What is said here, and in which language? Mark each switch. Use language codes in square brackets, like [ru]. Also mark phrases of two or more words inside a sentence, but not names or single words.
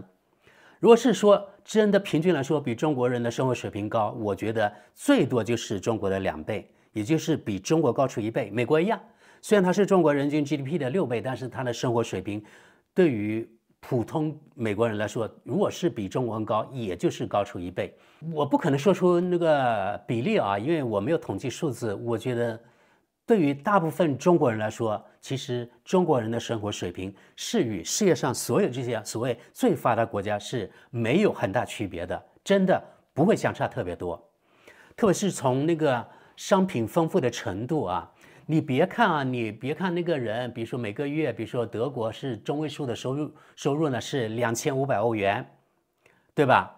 [zh] 如果是說真的平均來說比中國人的生活水平高，我覺得最多就是中國的2倍，也就是比中國高出1倍。美國一樣，雖然它是中國人均 GDP 的6倍，但是它的生活水平對於普通美國人來說，如果是比中國人高，也就是高出1倍。我不可能說出那個比例啊，因為我沒有統計數字。我覺得對於大部分中國人來說，其實中國人的生活水平是與世界上所有這些所謂最發達國家是沒有很大區別的，真的不會相差特別多。特別是從那個商品豐富的程度啊，你別看那個人，比如說每個月，比如說德國是中位數的收入呢是2500歐元，對吧？